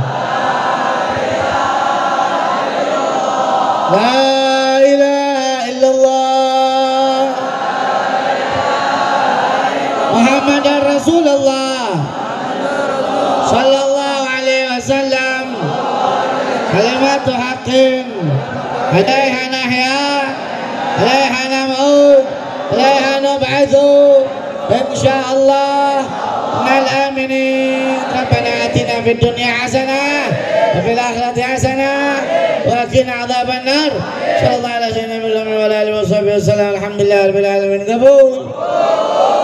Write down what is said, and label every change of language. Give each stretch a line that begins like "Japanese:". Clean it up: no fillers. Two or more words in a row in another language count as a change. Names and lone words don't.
Arabic: لا إله إلا الله. محمد رسول الله صلى الله عليه وسلم. كلمة حق عليها نحيا عليها نموت عليها نبعث إن شاء الله من الآمنين. ربنا آتنا في الدنيا حسنة وفي الآخرة حسنة وقنا عذاب النار. صلى الله عليه وعلى آله وسلم الحمد لله رب العالمين.